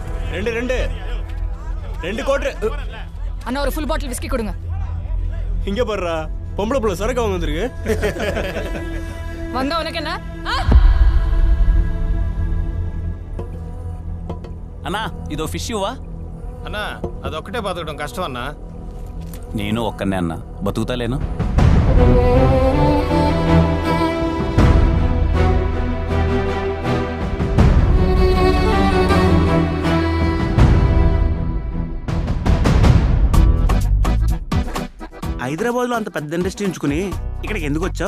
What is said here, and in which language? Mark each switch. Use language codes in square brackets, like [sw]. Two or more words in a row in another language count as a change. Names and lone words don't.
[ta] ரெண்டு கோட்ரு அண்ணா ஒரு [en] full bottle [ta] விஸ்கி கொடுங்க. இங்க பாருடா, பொம்பளை புள்ள சரக்கு வாங்க வந்திருக்கு. வந்தா உனக்கு என்ன? [te] అన్నా ఇదో ఫిష్ ఇవ్వా అన్నా అదొక్కటే బతకడం కష్టం అన్నా. నేను ఒక్కనే అన్నా, బతుకుతాలేను. హైదరాబాద్ లో అంత పెద్ద ఇండస్ట్రీ ఉంచుకుని ఇక్కడికి ఎందుకు వచ్చావు?